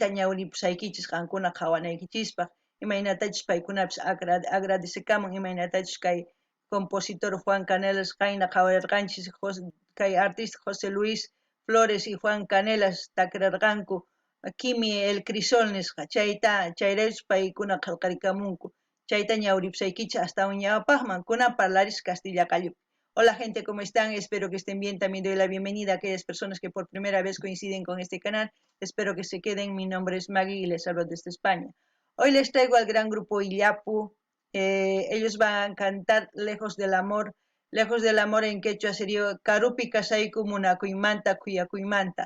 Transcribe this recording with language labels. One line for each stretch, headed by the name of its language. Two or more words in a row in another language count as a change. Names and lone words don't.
Quechua: ñawripusaykichis qankuna qhawanaykichispaq imaynatachus paykunapis agradecikamun imaynatachus kay compositor Juan Canelas qayna qhawarirqanchis kay artista José Luis Flores y Juan Canelas takirarqanku Kimi el Crisol nisqa chayrayus paykuna qillqarikamunku chayta ñawripusaykichis hasta ñawpaqman kunan parlaris Castilla Qallupi.
Spanish: Hola gente, ¿cómo están? Espero que estén bien. También doy la bienvenida a aquellas personas que por primera vez coinciden con este canal. Espero que se queden. Mi nombre es Maggie y les hablo desde España. Hoy les traigo al gran grupo Illapu. Ellos van a cantar Lejos del Amor. Lejos del Amor en quechua sería Karupi Kasayku Munakuymanta Kuyakuymanta.